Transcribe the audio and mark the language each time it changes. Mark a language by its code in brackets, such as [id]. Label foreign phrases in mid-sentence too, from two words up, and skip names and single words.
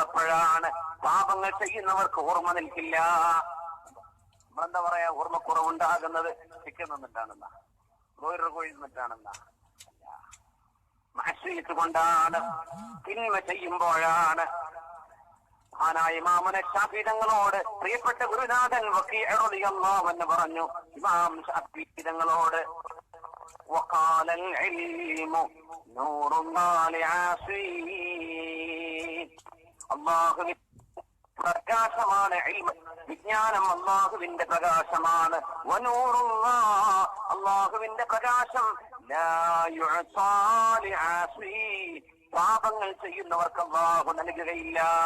[ml] അപ്പോഴാണ് പാപങ്ങൾ ചെയ്യുന്നവർക്ക് ഓർമ്മ നിൽക്കില്ല. നമ്മളെന്താ പറയാ, ഓർമ്മക്കുറവുണ്ടാകുന്നത് ചിക്കൻ നിന്നിട്ടാണെന്നാ, ബ്രോയിലർ കോഴി നിന്നിട്ടാണെന്നാ, മഅസിയത്ത് കൊണ്ടാണ്, തിന്മ ചെയ്യുമ്പോഴാണ്. മഹാനായ ഇമാമുന ശാഫിഈ തങ്ങളോട് പ്രിയപ്പെട്ട ഗുരുനാഥൻ വക്കീഅ [ar] رضي الله عنه [ml] പറഞ്ഞു, ഇമാം ശാഫിഈ തങ്ങളോട് [ar] وقال العلم نور الله لعاصي [ml] അല്ലാഹുവിന്റെ പ്രകാശമാണ് ഇൽമ്, വിജ്ഞാനം അല്ലാഹുവിന്റെ പ്രകാശമാണ്. വനൂറുല്ലാഹ്, അല്ലാഹുവിന്റെ പ്രകാശം [ar] لا يؤتى لعاصي, [ml] പാപങ്ങൾ ചെയ്യുന്നവർക്ക് അല്ലാഹു നൽകുകയില്ല.